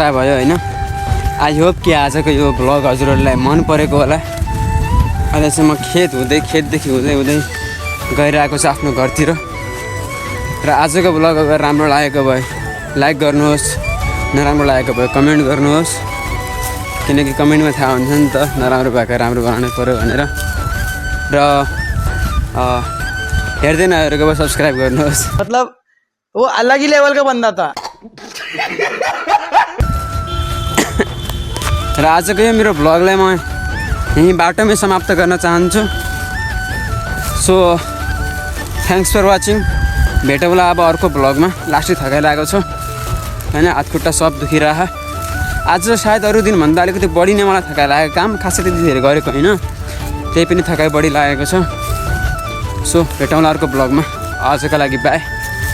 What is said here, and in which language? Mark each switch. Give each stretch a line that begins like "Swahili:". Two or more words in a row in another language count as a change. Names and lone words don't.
Nepali: भयो होइन
English: I hope
Nepali: कि आजको यो भ्लग हजुरहरूलाई मन परेको होला अहिले चाहिँ म खेतदेखि हुँदै गइरहेको छु आफ्नो घरतिर र आजको भ्लग अगर राम्रो लागेको भए लाइक गर्नुहोस् नराम्रो लागेको भए कमेन्ट गर्नुहोस् किनकि कमेन्टमा थाहा हुन्छ नि त नराम्रो भएको राम्रो बनाउनु पऱ्यो भनेर र हेर्दै नहेरेको भए सब्सक्राइब गर्नुहोस्
Hindi: मतलब वो अलग ही लेवल का बंदा था
Nepali: र आजको यो मेरो भ्लगलाई म यहीँ बाटोमै समाप्त गर्न चाहन्छु
English: so thanks for watching
Nepali: भेटौँ होला अब अर्को भ्लगमा लास्टै थकाइरहेको छु होइन हातखुट्टा सब दुखिरह आज सायद अरू दिनभन्दा अलिकति बढी नै मलाई थकाइ लागेको काम खासै त्यति धेरै गरेको होइन त्यही पनि थकाइ बढी लागेको छ सो भेटौँला अर्को भ्लगमा आजको लागि बाई